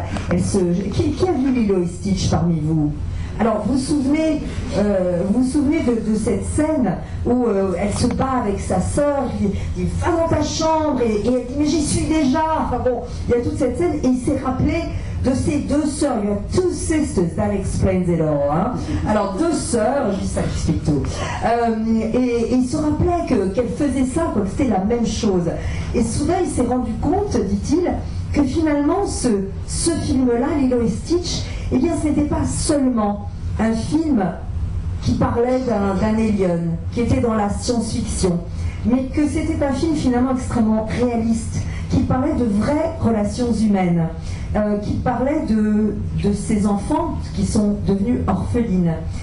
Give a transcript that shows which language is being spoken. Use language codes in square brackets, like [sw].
[fr] Qui a vu Lilo et Stitch parmi vous? Alors, vous vous souvenez de cette scène où elle se bat avec sa sœur, il dit « Va dans ta chambre » et elle dit « Mais j'y suis déjà ». Enfin bon, il y a toute cette scène et il s'est rappelé de ses deux sœurs. [en] You have two sisters, that explains it all. Hein. [fr] Alors, deux sœurs, ça explique tout. Et il se rappelait qu'elle faisait ça, que c'était la même chose. Et soudain, il s'est rendu compte, dit-il, que finalement, ce film-là, Lilo et Stitch, eh bien, ce n'était pas seulement un film qui parlait d'un alien, qui était dans la science-fiction, mais que c'était un film finalement extrêmement réaliste, qui parlait de vraies relations humaines, qui parlait de ces enfants qui sont devenus orphelines.